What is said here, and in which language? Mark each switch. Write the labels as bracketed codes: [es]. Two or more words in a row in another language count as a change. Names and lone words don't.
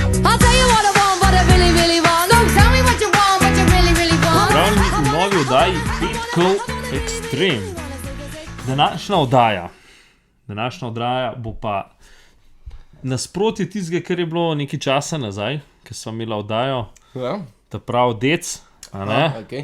[en] I'll tell you what I want, what I really, really want. Don't tell me what you want, what you really, really want. [sl] Pozdravljeni v novi oddaji Petkov Extreme. Današnja oddaja bo pa nasprotje tistega, kar je bilo nekaj časa nazaj, ko smo imeli oddajo, ta prav dec, a ne? Okay.